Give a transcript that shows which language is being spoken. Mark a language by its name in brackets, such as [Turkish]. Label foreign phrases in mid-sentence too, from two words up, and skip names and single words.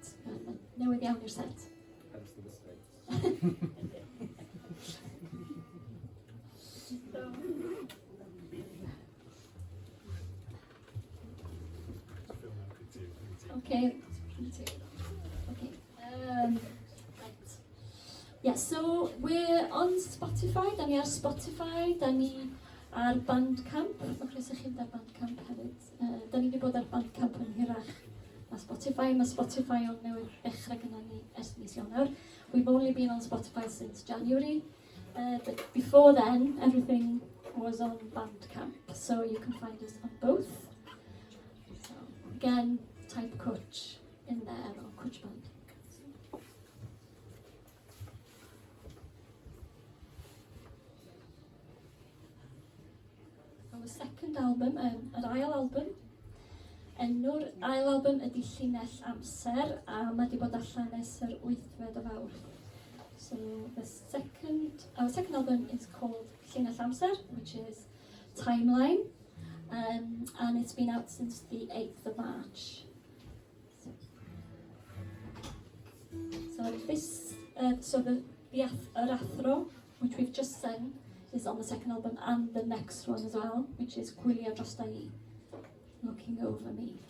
[Welsh] Newydd iawn i'r set. [English] Hence the mistakes. Okay. Okay. Right. Yeah, so we're on Spotify. [Welsh] Da ni ar Spotify. Da ni ar Bandcamp. Mae Chris eich chi'n ar Bandcamp hefyd. Da ni wedi bod ar Bandcamp yn hirach na Spotify. Mae Spotify o'n newydd ddechrau gyda ni ers mis Ionawr. [English] We've only been on Spotify since January. But before then, everything was on Bandcamp. So you can find us on both. So again, type Cwtsh in there, or Cwtsh Band. Our second album, [Welsh] yr ail album. Enw'r ail album ydi Llinell Amser, a mae wedi bod allan ers yr 8th o Fawrth. [English] So our second album is called Llinell Amser, which is Timeline, and it's been out since the 8th of March. So the athro, which we've just sung, is on the second album, and the next one as well, which is Gwylio Drosta I, Looking Over Me.